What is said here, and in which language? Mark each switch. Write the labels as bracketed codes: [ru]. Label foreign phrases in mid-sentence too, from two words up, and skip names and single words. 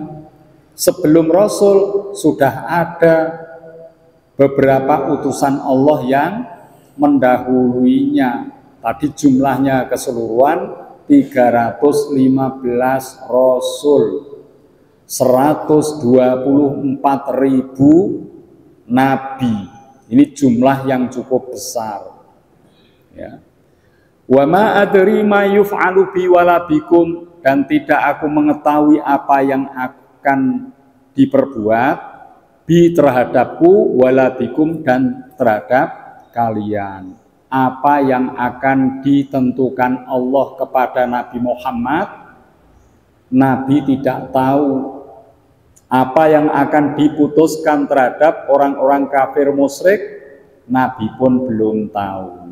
[id] Sebelum Rasul sudah ada beberapa utusan Allah yang mendahuluinya. Tadi jumlahnya keseluruhan 315 Rasul, 124.000 Nabi. Ini jumlah yang cukup besar, ya. [ar] وما أدري ما يفعل بي ولا بكم, [id] dan tidak aku mengetahui apa yang akan diperbuat bi terhadapku, [ar] ولا بكم [id] dan terhadap kalian. Apa yang akan ditentukan Allah kepada Nabi Muhammad, Nabi tidak tahu. Apa yang akan diputuskan terhadap orang-orang kafir musyrik, Nabi pun belum tahu.